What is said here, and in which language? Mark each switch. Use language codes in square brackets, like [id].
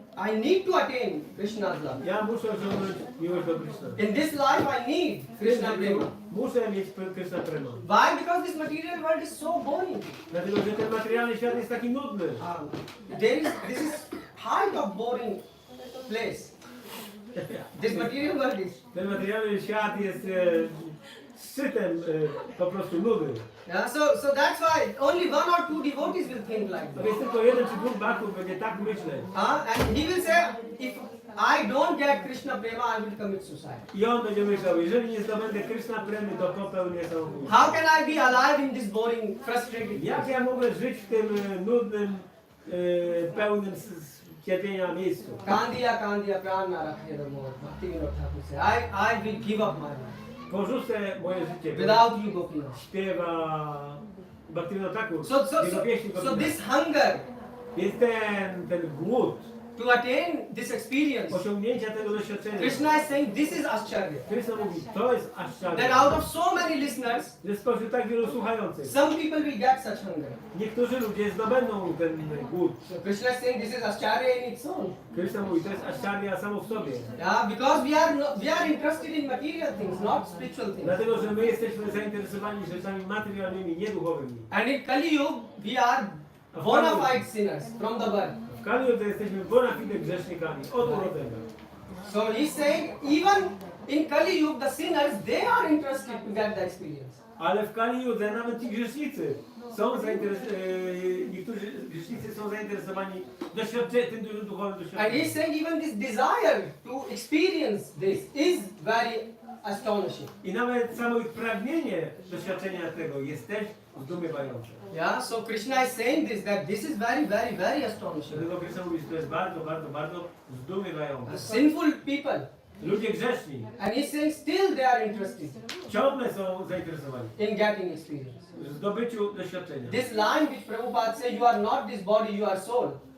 [en] I need to attain Krishna's love. [pl] Ja muszę osiągnąć miłość do Krishna. [en] In this life I need Krishna prema. [pl] Muszę mieć Krishna prema. [en] Why? Because this material world is so boring. [pl] Dlatego, że ten materialny świat jest taki nudny. [en] This is height of boring place. This material world is. [pl] Ten materialny świat jest szczytem po prostu nudy. [en] Yeah, so that's why only one or two devotees will think like [pl] To [en] that. [pl] jest tylko jeden czy dwóch baktów będzie tak myśleć. [en] And he will say, if I don't get Krishna prema, I will commit suicide. [pl] I on będzie myślał, jeżeli nie zdobędę Krishna premy, to popełnię samobójstwo. [en] How can I be alive in this boring, frustrated [pl] Jak [en] place? [pl] ja mogę żyć w tym nudnym, pełnym cierpienia miejscu? [bn] Kandiya prana rakhe the more. [en] Bhakti Vinod Thakur say, I will give up my life. [pl] Porzucę moje życie. [en] Without you, Gopinath. [pl] Śpiewa Bhakti-Vinod Thakur. [en] So this hunger [pl] Więc ten głód [en] to attain this experience, [pl] osiągnięcia tego doświadczenia. [en] Krishna is saying this is Ascharya. [pl] Krishna mówi, to jest [en] That [pl] Ascharya. [en] out of so many listeners, [pl] Że spośród tak wielu słuchających, [en] some people will get such hunger. [pl] niektórzy ludzie zdobędą ten głód. [en] So Krishna is saying this is Ascharya in its own. [pl] Krishna mówi, to jest Ascharya samo w sobie. [en] Yeah, because we are interested in material things, not spiritual things. [pl] Dlatego, że my jesteśmy zainteresowani rzeczami materialnymi, nie duchowymi. [en] And in Kali Yuga, we are bona fide sinners from the birth. [pl] W Kali Yudze jesteśmy bona fide grzesznikami od urodzenia. [en] So he's saying even in Kali Yuga, the sinners, they are interested to get the experience. [pl] Ale w Kali Yudze nawet ci grzesznicy są niektórzy grzesznicy są zainteresowani tym dużym duchowym [en] And he's [pl] doświadczeniem. [en] saying even this desire to experience this is very astonishing. [pl] I nawet samo ich pragnienie doświadczenia tego jest też zdumiewające. [en] Yeah, so Krishna is saying this, that this is very, very, very astonishing. [pl] Dlatego Krishna mówi, że to jest bardzo, bardzo, bardzo zdumiewające. [en] Sinful people. [pl] Ludzie grzeszni [en] And he's saying still they are interested [pl] ciągle są zainteresowani [en] in getting experience. [pl] w zdobyciu doświadczenia. [en] This line which Prabhupada said, you are not this body, you are soul.